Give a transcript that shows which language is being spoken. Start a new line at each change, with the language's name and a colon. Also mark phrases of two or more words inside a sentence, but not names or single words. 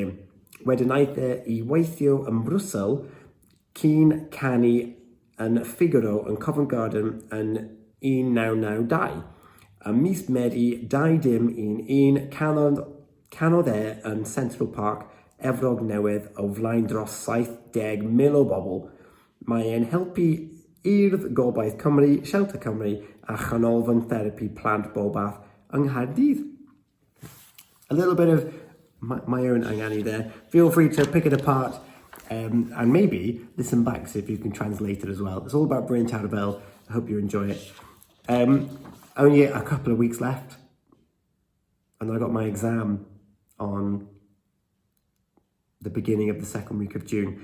Welsh: Wedyn aeth I weithio yn Brwsel cyn canu yn Figaro yn Covent Garden yn 1992. Ym mis Medi 2011 canodd yn Central Park, Efrog Newydd, o flaen dros 70,000 o bobl. Mae e'n helpu Urdd Gobaith Cymru, Shelter Cymru a chanolfan therapi plant Bobath yng Nghaerdydd.
English: A little bit of my own angani there. Feel free to pick it apart and maybe listen back, see if you can translate it as well. It's all about Bryn Terfel. I hope you enjoy it. Only a couple of weeks left and I got my exam on the beginning of the second week of June.